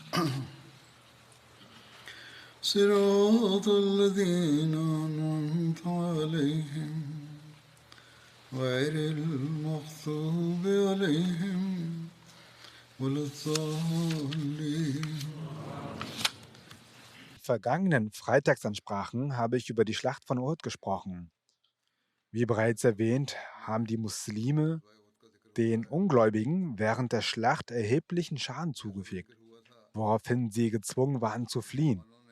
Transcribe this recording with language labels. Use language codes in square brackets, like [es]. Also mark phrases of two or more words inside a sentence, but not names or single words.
[ar] صراط الذين أنعمت عليهم غير المغضوب عليهم ولا الضالين. [de] Vergangenen Freitagsansprachen habe ich über die Schlacht von Uhud gesprochen. Wie bereits erwähnt, haben die Muslime den Ungläubigen während der Schlacht erheblichen Schaden zugefügt, woraufhin sie gezwungen waren zu fliehen.